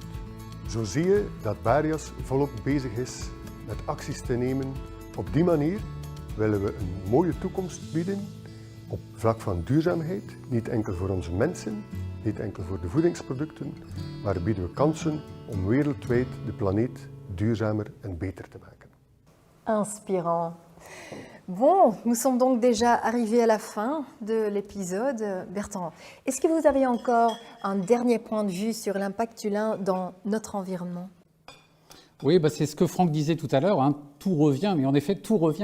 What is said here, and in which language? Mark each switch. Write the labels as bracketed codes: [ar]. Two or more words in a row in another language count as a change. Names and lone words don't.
[nl] Zo zie je dat Barias volop bezig is met acties te nemen. Op die manier willen we een mooie toekomst bieden op vlak van duurzaamheid. Niet enkel voor onze mensen, niet enkel voor de voedingsproducten, maar bieden we kansen om wereldwijd de planeet duurzamer en beter te maken. [fr] Inspirant. Bon, nous sommes donc déjà arrivés à la fin de l'épisode. Bertrand, est-ce que vous avez encore un dernier point de vue sur l'impact du lin dans notre environnement? Oui, c'est ce que Franck disait tout à l'heure, hein, tout revient, mais en effet, tout revient.